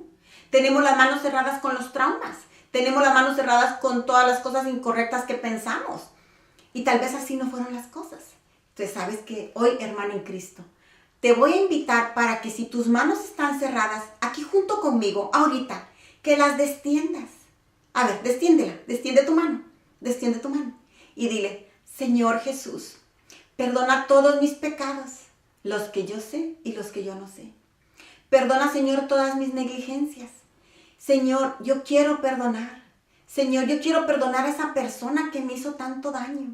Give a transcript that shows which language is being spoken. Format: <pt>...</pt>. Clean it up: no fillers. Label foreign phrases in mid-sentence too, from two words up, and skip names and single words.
<es>Tenemos las manos cerradas con los traumas. Tenemos las manos cerradas con todas las cosas incorrectas que pensamos. Y tal vez así no fueron las cosas. Entonces, sabes que hoy, hermano en Cristo, te voy a invitar para que si tus manos están cerradas, aquí junto conmigo, ahorita, que las destiendas. A ver, destiende tu mano. Destiende tu mano y dile, Señor Jesús, perdona todos mis pecados, los que yo sé y los que yo no sé. Perdona, Señor, todas mis negligencias. Señor, yo quiero perdonar. Señor, yo quiero perdonar a esa persona que me hizo tanto daño.</es>